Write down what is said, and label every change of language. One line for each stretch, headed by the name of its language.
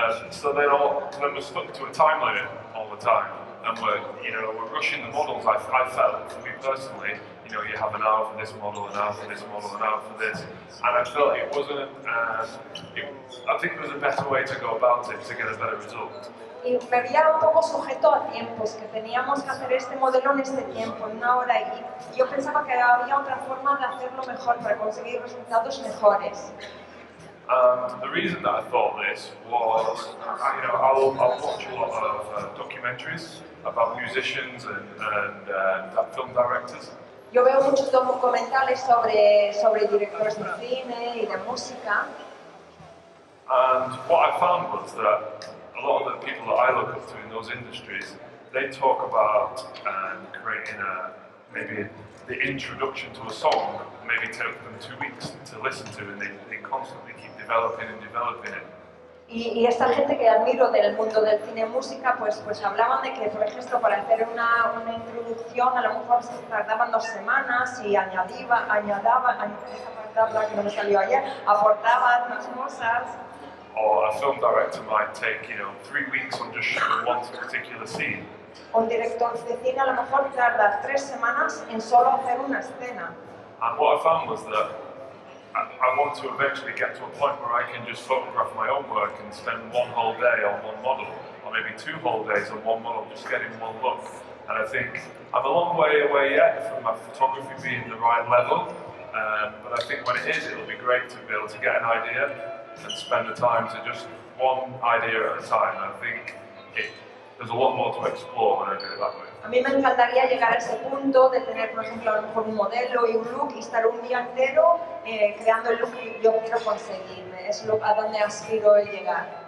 English: So then we're stuck to a time limit all the time, and we're rushing the models. I felt, for me personally, you know, you have an hour for this model, an hour for this model, an hour for this, and I felt it wasn't. I think there was a better way to go about it to get a better result.
Spanish: Y me veía un poco sujeto a tiempos, que teníamos que hacer este modelo en este tiempo, en una hora, y yo pensaba que había otra forma de hacerlo mejor para conseguir resultados mejores.
English: And the reason that I thought this was, you know, I'll watch a lot of documentaries about musicians and film directors.
Spanish: Yo veo muchos documentales sobre directores de cine y de música.
English: And what I found was that a lot of the people that I look up to in those industries, they talk about creating maybe the introduction to a song, maybe take them 2 weeks to listen to, and they constantly keep developing and developing it.
Spanish: Y esta gente que admiro del mundo del cine y música, pues hablaban de que, por ejemplo, para hacer una introducción a lo mejor se tardaban 2 semanas y añadaban, esa palabra que no me salió ayer, aportaban más cosas.
English: Or a film director might take, you know, 3 weeks on just shooting one particular scene.
Spanish: Un director de cine a lo mejor tarda 3 semanas en solo hacer una escena.
English: And what I found was that I want to eventually get to a point where I can just photograph my own work and spend 1 whole day on one model, or maybe 2 whole days on one model, just getting one look. And I think I'm a long way away yet from my photography being the right level, but I think when it is, it'll be great to be able to get an idea and spend the time to just one idea at a time. I think there's a lot more to explore when I do it that way.
Spanish: A mí me encantaría llegar a ese punto de tener, por ejemplo, a lo mejor un modelo y un look y estar un día entero creando el look que yo quiero conseguirme. Es a donde aspiro a llegar.